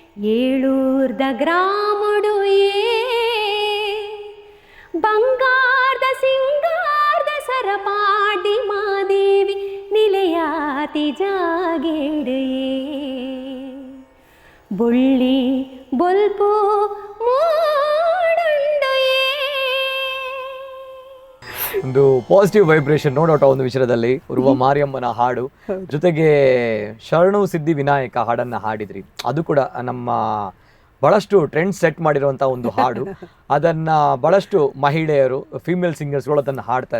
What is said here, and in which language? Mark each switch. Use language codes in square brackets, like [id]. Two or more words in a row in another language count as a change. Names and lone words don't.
[tcy] ಏಳೂರ್ದ ಗ್ರಾಮುಡುಯೇ ಬಂಗಾರದ ಪಾಡಿ ಮಾದೇವಿ ನಿಲಯಾತಿ ಜಾಗೇಡೆಯೇ ಬುಳ್ಳಿ ಬೊಲ್ಪು ಮೂಡುಂಡುಯೇ. [kn] ಒಂದು [en] positive vibration [kn] ನೋಡೋಟ ಒಂದು ವಿಚಾರದಲ್ಲಿ ಉರುವ ಮಾರಿಯಮ್ಮನ ಹಾಡು, ಜೊತೆಗೆ ಶರಣು ಸಿದ್ಧಿ ವಿನಾಯಕ ಹಾಡನ್ನ ಹಾಡಿದ್ರಿ. ಅದು ಕೂಡ ನಮ್ಮ ಬಹಳಷ್ಟು [en] trend set [kn] ಮಾಡಿರುವಂತಹ ಒಂದು ಹಾಡು. ಅದನ್ನ ಬಹಳಷ್ಟು ಮಹಿಳೆಯರು, [en] female singers [kn] ಅದನ್ನ ಹಾಡ್ತಾರೆ.